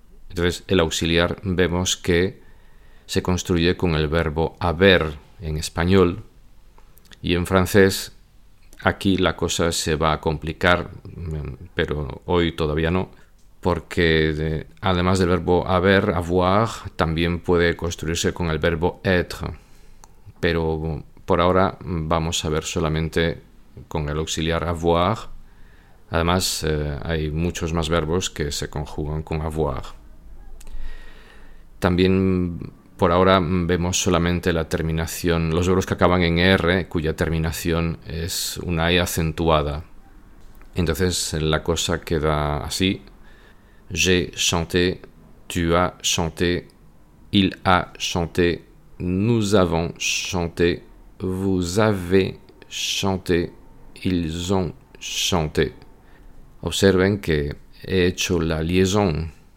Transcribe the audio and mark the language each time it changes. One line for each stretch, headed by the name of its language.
Spanish: Entonces, el auxiliar vemos que se construye con el verbo haber en español, y en francés aquí la cosa se va a complicar, pero hoy todavía no, porque además del verbo haber, avoir, también puede construirse con el verbo être, pero por ahora vamos a ver solamente con el auxiliar avoir. Además, hay muchos más verbos que se conjugan con avoir. También por ahora vemos solamente la terminación, los verbos que acaban en R, cuya terminación es una E acentuada. Entonces la cosa queda así:
French: j'ai chanté, tu as chanté, il a chanté, nous avons chanté, vous avez chanté, ils ont chanté.
Spanish: Observen que he hecho la liaison.